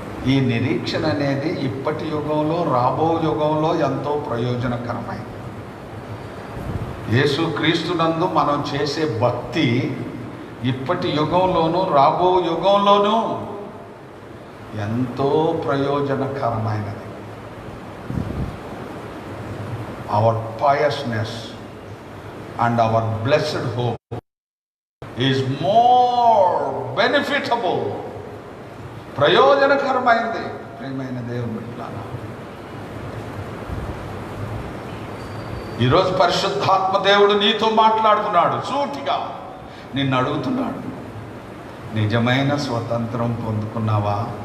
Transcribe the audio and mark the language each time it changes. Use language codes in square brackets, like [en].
[te] ఈ నిరీక్షణ అనేది ఇప్పటి యుగంలో, రాబో యుగంలో ఎంతో ప్రయోజనకరమైంది. యేసు క్రీస్తునందు మనం చేసే భక్తి ఇప్పటి యుగంలోనూ, రాబో యుగంలోనూ ఎంతో ప్రయోజనకరమైనది. [en] Our piousness and our blessed hope is more benefitable. [te] ప్రయోజనకరమైంది. ప్రియమైన దేవుని బిడ్డలారా, ఈరోజు పరిశుద్ధాత్మ దేవుడు నీతో మాట్లాడుతున్నాడు. సూటిగా నిన్ను అడుగుతున్నాడు, నిజమైన స్వతంత్రం పొందుకున్నావా?